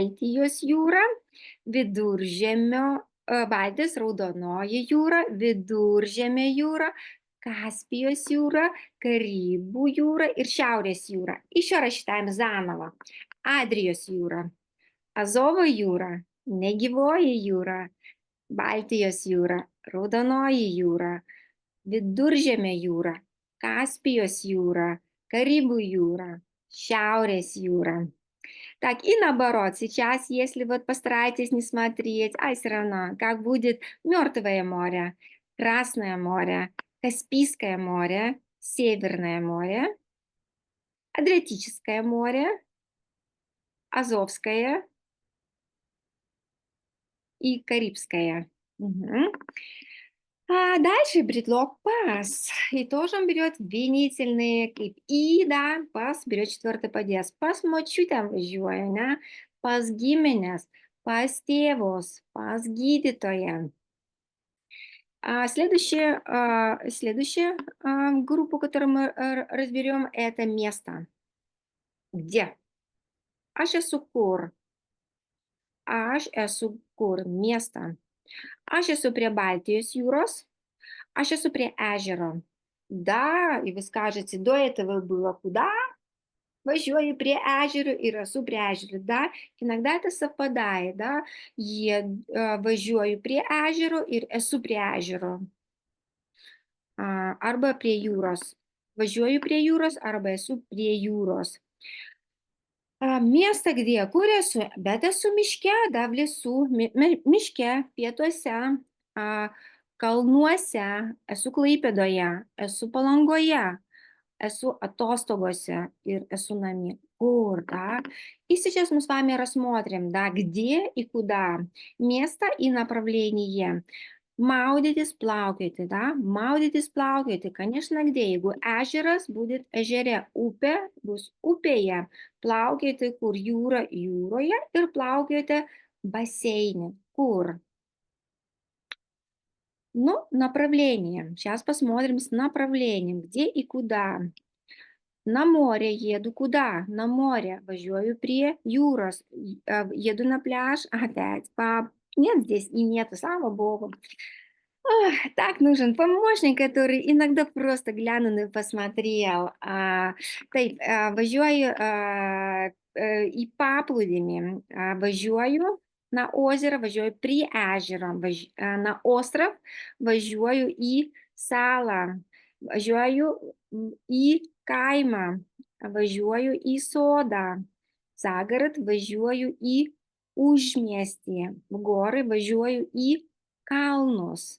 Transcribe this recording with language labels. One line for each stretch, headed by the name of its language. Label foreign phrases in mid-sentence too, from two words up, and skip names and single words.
Lithuanian: Baltijos jūra, Viduržemio Baltijos, Raudonoji jūra, Viduržemio jūra, Kaspijos jūra, Karibų jūra ir Šiaurės jūra.
Russian: Еще рассчитаем заново.
Lithuanian: Adrijos jūra, Azovo jūra, Negyvoji jūra, Baltijos jūra, Raudonoji jūra, Viduržemio jūra, Kaspijos jūра, Карибу jūra, Šiaurės jūра.
Russian: Так, и наоборот, сейчас, если вот постараетесь не смотреть, все равно, как будет Мертвое море, Красное море, Каспийское море, Северное море, Адриатическое море, Азовское и Карибское. Мгм. А дальше предлог pas. И тоже он берет винительные kaip и, да, pas берет четвертый падес.
Lithuanian: Pas močiutę važiuoju, ne? Pas gimines, pas tėvus, pas gydytoją.
Russian: Следующая группу, которую мы разберем, это место. Где?
Lithuanian: Aš esu kur. Aš esu kur. Место. Aš esu prie Baltijos jūros. Aš esu prie ežero.
Russian: Да, и вы скажете, до этого было куда?
Lithuanian: Važiuoju prie ežero ir esu prie ežero.
Russian: Да, иногда это совпадает, да.
Lithuanian: Važiuoju prie ežero ir esu prie ežero. Arba prie jūros. Važiuoju prie jūros arba esu prie jūros.
Russian: Место где?
Lithuanian: Kur esu? Bet esu miške,
Russian: da, в лесу,
Lithuanian: miške, pietuose, kalnuose, esu Klaipėdoje, esu Palangoje, esu atостогose ir esu namie. Kur,
Russian: да? И сейчас мы с вами рассмотрим, да, где и куда. Место и направление.
Lithuanian: Maudytis, plaukioti, да? Maudytis, plaukioti.
Russian: Конечно, где?
Lithuanian: Jeigu ežeras, будет ežere. Upė bus upėje. Plaukioti, kur jūra jūroje ir plaukioti бассейне. Kur?
Russian: Ну, направление. Сейчас посмотрим с направлением. Где и куда. На море еду. Куда? На море. Važiuoju prie jūros. Еду на пляж. Опять. Нет здесь и нету, слава богу. Так нужен помощник, который иногда просто глянул и посмотрел.
Lithuanian: Taip, važiuoju į paplūdimį, važiuoju
Russian: на озеро,
Lithuanian: važiuoju prie ežero,
Russian: на остров,
Lithuanian: važiuoju į salą, važiuoju į kaimą, važiuoju į sodą,
Russian: за город
Lithuanian: važiuoju į užmiestį,
Russian: в горы
Lithuanian: važiuoju į kalnus.